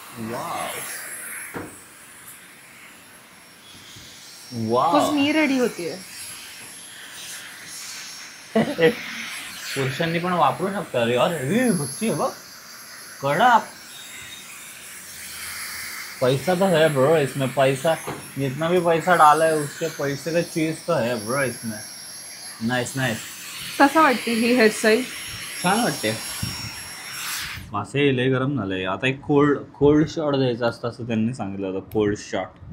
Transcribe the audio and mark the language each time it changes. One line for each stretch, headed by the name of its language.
Marathi: Wow wow, मी ready होतीये. पुरुषांनी पण वापरू शकता. अरे अरे भक्ती आहे बघ,
Hindi: कडा पैसा तो है ब्रो इसमें. पैसा जितना भी पैसा डाला है उसके पैसे का चीज तो है ब्रो इसमें.
English: Nice nice.
Marathi: कसं वाटते ही हेअरस्टाईल? छान वाटते. मासे लय गरम झालंय. आता एक कोल्ड शॉट द्यायचा असतं असं त्यांनी सांगितलं होतं.
English: Cold shot.